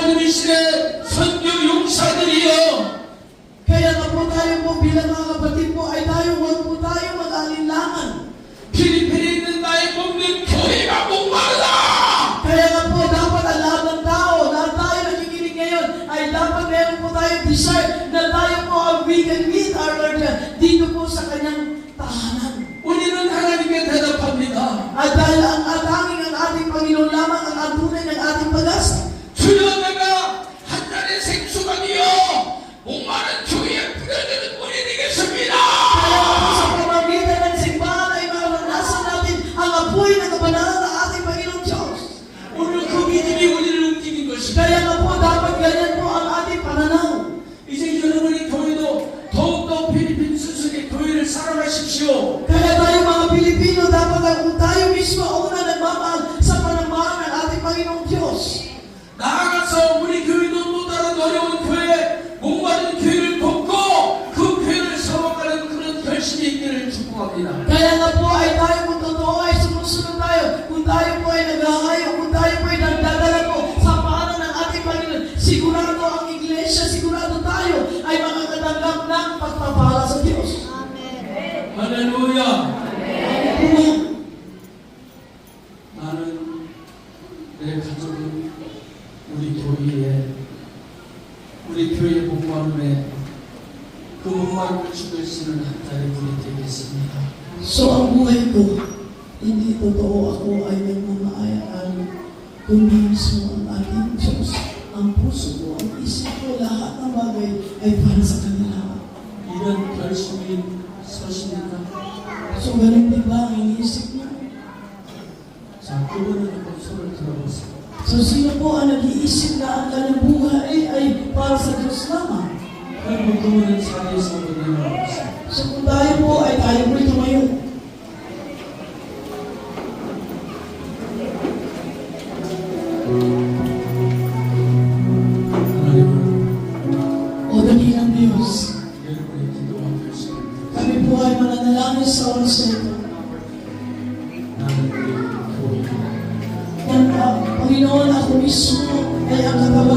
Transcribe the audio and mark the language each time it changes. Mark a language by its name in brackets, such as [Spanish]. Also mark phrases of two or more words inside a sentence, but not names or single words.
[Korean] 주님이시네 선교 용사들이여. [Filipino] Kaya nga po tayo po bilang mga kapatid po ay huwag po tayo mag-alinlangan. [Korean] 필리핀에 있는 나의 몸된 교회가 목말라. [Filipino] Kaya nga po dapat ang lahat ng tao, lahat tayo nakikinig ngayon ay dapat meron po tayo desire na tayo po [English] we can meet our Lord [Filipino] dito po sa kanyang tahanan. [Korean] 우리는 하나님께 대답합니다. [Filipino] At dahil ang atanging ang ating Panginoon lamang ang atunay ng ating pag-asa. [Korean] 주여 내가 한 잔의 생수가 되어 목마른 교회에 뿌려지는 분이 되겠습니다. [Filipino] Kaya po sa pamamagitan ng simbahan ay maranasan natin ang apoy ng kabanalan ng ating Panginoong Diyos. [Korean] 오늘 그 믿음이 우리를 움직인 것입니다. [Filipino] Kaya nga po dapat ganyan po ang ating pananaw. [Korean] 이제 여러분의 교회도 더욱더 필리핀 순수의 교회를 사랑하십시오. [Filipino] Kaya tayo mga Pilipino dapat kung tayo mismo una nagmamahal sa panamahan ng ating Panginoong Diyos. [Korean] 나아가서 우리 교회도 또 다른 어려운 교회, 목마른 교회를 돕고 그 교회를 세워가는 그런 결심이 있기를 축복합니다. [Filipino] Kaya nga po ay tayo kung totoo ay sumusunod tayo, kung tayo po ay naghahayo, kung tayo po ay nagdadala po sa paanan ng ating Panginoon, sigurado ang iglesia, sigurado tayo ay makakatanggap ng pagpapala sa Diyos. [Korean] 할렐루야. [Filipino] Amen. [Korean] 나는 내 가족은 우리 교회의 목마름에 그 목마름을 죽일 수 있는 한 달의 분이 되겠습니다. [Filipino] So ang buhay ko, hindi totoo ako ay nagmamahayaan, kundi mismo ang ating Diyos. Ang puso ko, ang isip ko, lahat ng bagay ay para sa kanila. [Korean] 이런 결심이 서십니까? [Filipino] So ganun din ba ang iniisip niyo? [Korean] 자, 그분은 한번 손을 들어보세요. [Filipino] So sino po ang nag-iisip na ang kanyang buhay ay para sa Diyos lamang? [Korean] 그럼 그분은 자리에서 일어나보세요. [Filipino] So kung tayo po ay tayo po'y tumayo. [Korean] 하나님은 [Filipino] O dakilang Diyos, [Korean] 여러분의 기도와 결심을 [Filipino] kami po ay mananalangin sa oras na ito. [Korean] 나는 우리 교회입니다. [Filipino] Panginoon, ako mismo ay ang